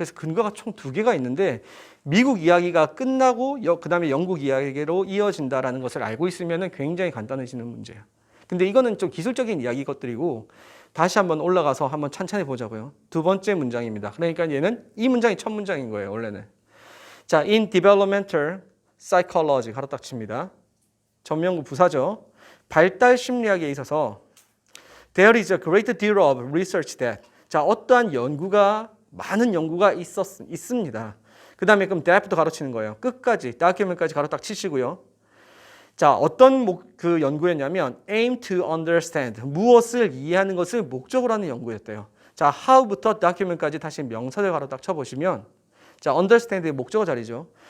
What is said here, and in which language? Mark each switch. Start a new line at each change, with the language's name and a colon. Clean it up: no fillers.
Korean: 그래서 근거가 총 2개가 있는데 미국 이야기가 끝나고 그 다음에 영국 이야기로 이어진다라는 것을 알고 있으면 굉장히 간단해지는 문제야. 근데 이거는 좀 기술적인 이야기 것들이고 다시 한번 올라가서 한번 찬찬히 보자고요. 2번째 문장입니다. 그러니까 얘는 이 문장이 첫 문장인 거예요. 원래는. 자,
English: in developmental psychology
Korean: 가로 딱 칩니다. 전명구 부사죠. 발달 심리학에 있어서
English: There is a great deal of research that.
Korean: 자, 어떠한 연구가 많은 연구가 있습니다. 그 다음에 그럼 that부터 가로치는 거예요. 끝까지 document까지 가로 딱 치시고요. 자, 어떤 그 연구였냐면
English: aim to understand.
Korean: 무엇을 이해하는 것을 목적으로 하는 연구였대요. 자, how부터 document까지 다시 명사를 가로 딱 쳐보시면 자, understand의 목적어 자리죠.